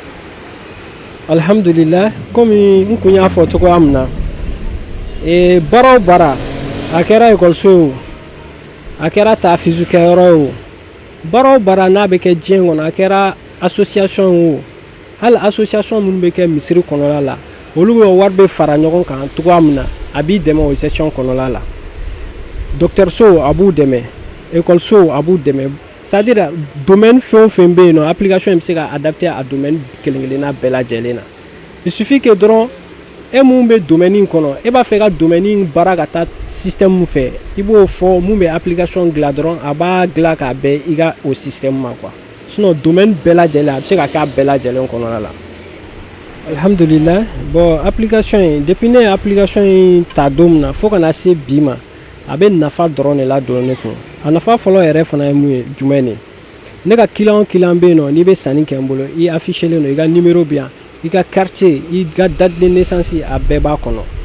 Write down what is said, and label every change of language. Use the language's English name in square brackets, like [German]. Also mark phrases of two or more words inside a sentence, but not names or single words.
[Bambara] alhamdulillah komi n kun y'a fɔ cogoya min na baara o baara a kɛra ekɔliso ye o a kɛra taafizukɛyɔrɔ ye o baara o baara n'a bɛ kɛ diɲɛ kɔnɔ a kɛra association ye o hali association minnu bɛ kɛ misiri kɔnɔla la olu bɛ wari bɛ fara ɲɔgɔn kan cogoya min na a b'i dɛmɛ o gestion kɔnɔla la dɔgɔtɔrɔso a b'u dɛmɛ ekɔliso a b'u dɛmɛ [French] c'est à dire [Bambara] domaine fɛn o fɛn bɛ yen nɔ application in bɛ se ka adapter a domaine kelen kelenna bɛɛ lajɛlen na [French] il suffit que [Bambara] dɔrɔn e mun bɛ domaine in kɔnɔ e b'a fɛ ka domaine in baara ka taa système mun fɛ i b'o fɔ mun bɛ application dilan dɔrɔn a b'a dilan k'a bɛn i ka o système ma quoi sinon domaine bɛɛ lajɛlen a bɛ se ka kɛ a bɛɛ lajɛlen kɔnɔna la alhamdulillah bon application in depuis ne ye application in ta don min na fo ka na se bi ma a bɛ nafa dɔrɔn de la don ne kun a nafa fɔlɔ yɛrɛ fana ye mun ye jumɛn de ne ka client o client bɛ yen nɔ n'i bɛ sanni kɛ n bolo i affichelen don i ka numéro bɛ yan i ka quartier i ka [French] date de naissance [Bambara] a bɛɛ b'a kɔnɔ